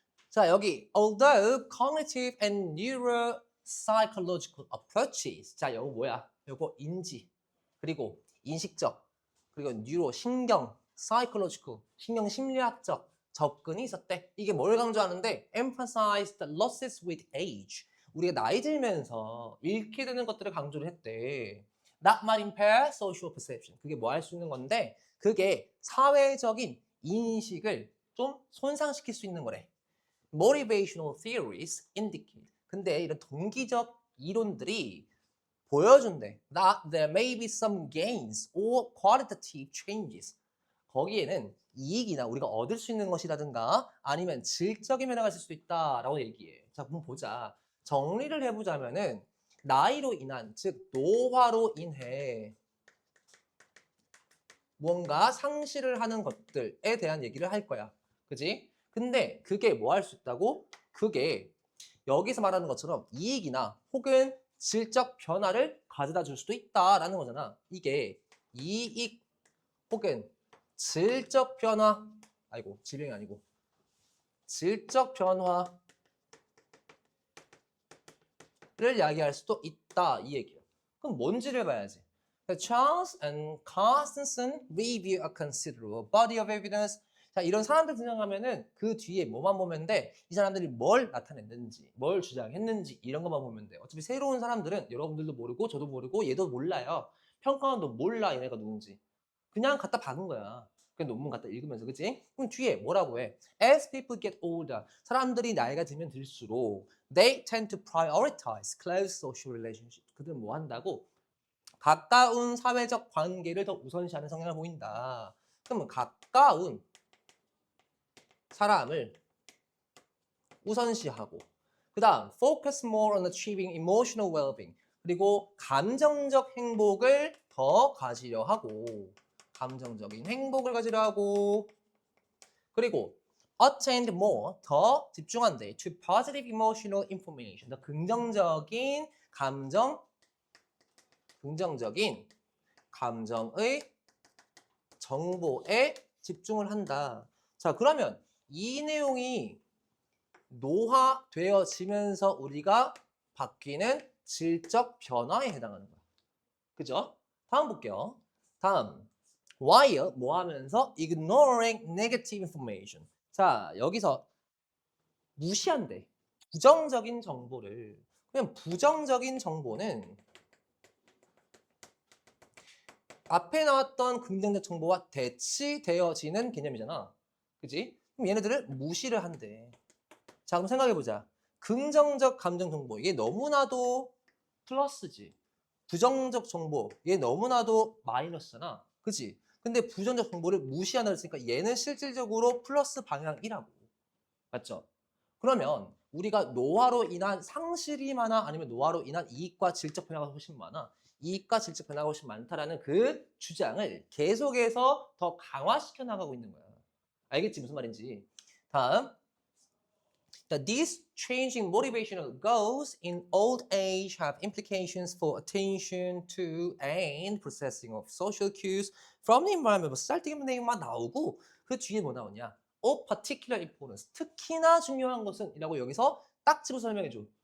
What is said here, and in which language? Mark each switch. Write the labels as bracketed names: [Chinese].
[Korean] 자, 여기 [English] although cognitive and neuropsychological approaches. [Korean] 자, 이거 뭐야? 이거 인지, 그리고 인식적, 그리고 뉴로, 신경, psychological, 신경 심리학적 접근이 있었대. 이게 뭘 강조하는데 [English] emphasize the losses with age. [Korean] 우리가 나이 들면서 잃게 되는 것들을 강조를 했대. [English] That might impair social perception. [Korean] 그게 뭐 할 수 있는 건데 그게 사회적인 인식을 좀 손상시킬 수 있는 거래. [English] Motivational theories indicate. [Korean] 근데 이런 동기적 이론들이 보여준대. [English] That there may be some gains or qualitative changes. [Korean] 거기에는 이익이나 우리가 얻을 수 있는 것이라든가 아니면 질적인 변화가 있을 수도 있다라고 얘기해. 자, 한번 보자. 정리를 해보자면은 나이로 인한, 즉 노화로 인해 뭔가 상실을 하는 것들에 대한 얘기를 할 거야. 그지? 근데 그게 뭐 할 수 있다고? 그게 여기서 말하는 것처럼 이익이나 혹은 질적 변화를 가져다 줄 수도 있다라는 거잖아. 이게 이익 혹은 질적 변화, 아이고 질병이 아니고 질적 변화를 이야기할 수도 있다 이 얘기야. 그럼 뭔지를 봐야지. [English] Charles and Carstensen review a considerable body of evidence. [Korean] 자, 이런 사람들 등장하면은 그 뒤에 뭐만 보면 돼? 이 사람들이 뭘 나타냈는지, 뭘 주장했는지 이런 것만 보면 돼. 어차피 새로운 사람들은 여러분들도 모르고 저도 모르고 얘도 몰라요. 평가원도 몰라 얘네가 누군지. 그냥 갖다 박은 거야. 그 논문 갖다 읽으면서, 그치? 그럼 뒤에 뭐라고 해? [English] As people get older, [Korean] 사람들이 나이가 들면 들수록 [English] they tend to prioritize close social relationships. [Korean] 그들은 뭐 한다고? 가까운 사회적 관계를 더 우선시하는 성향을 보인다. 그러면 가까운 사람을 우선시하고 그 다음 [English] focus more on achieving emotional well-being. [Korean] 그리고 감정적 행복을 더 가지려 하고 감정적인 행복을 가지려 하고 그리고 [English] attend more [Korean] 더 집중한대 [English] to positive emotional information. [Korean] 더 긍정적인 감정의 정보에 집중을 한다. 자, 그러면 이 내용이 노화되어지면서 우리가 바뀌는 질적 변화에 해당하는 거야. 그죠? 다음 볼게요. 다음. [English] while [Korean] 뭐 하면서 [English] ignoring negative information. [Korean] 자, 여기서 무시한대. 부정적인 정보를. 그냥 부정적인 정보는 앞에 나왔던 긍정적 정보와 대치되어지는 개념이잖아. 그지? 그럼 얘네들을 무시를 한대. 자, 그럼 생각해보자. 긍정적 감정 정보. 이게 너무나도 플러스지. 부정적 정보 얘 너무나도 마이너스잖아. 그치? 근데 부정적 정보를 무시한다 했으니까 얘는 실질적으로 플러스 방향 1하고. 맞죠? 그러면 우리가 노화로 인한 상실이 많아 아니면 노화로 인한 이익과 질적 변화가 훨씬 많아? 이익과 질적 변화가 훨씬 많다라는 그 주장을 계속해서 더 강화시켜 나가고 있는 거야. 알겠지? 무슨 말인지. 다음. [English] That these changing motivational goals in old age have implications for attention to and processing of social cues from the environment. [Korean] 뭐 쓸데없는 내용만 나오고 그 뒤에 뭐 나오냐? [English] Of particular importance. [Korean] 특히나 중요한 것은 이라고 여기서 딱 집어서 설명해 줘.